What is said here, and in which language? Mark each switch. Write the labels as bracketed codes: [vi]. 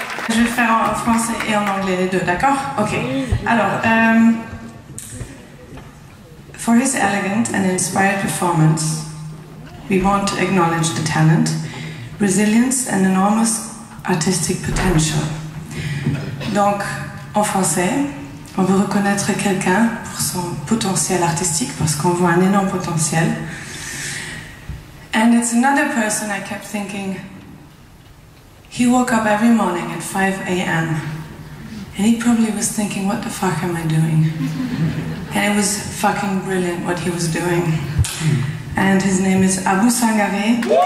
[fr] Je vais faire en français et en anglais les deux, d'accord? Ok. [en] Alors, for his elegant and inspired performance, we want to acknowledge the talent, resilience and enormous artistic potential. [fr] Donc, en français, on veut reconnaître quelqu'un pour son potentiel artistique, parce qu'on voit un énorme potentiel. [en] And it's another person I kept thinking, he woke up every morning at 5 a.m. and he probably was thinking, what the fuck am I doing? And it was fucking brilliant what he was doing. And his name is Abu Sangare.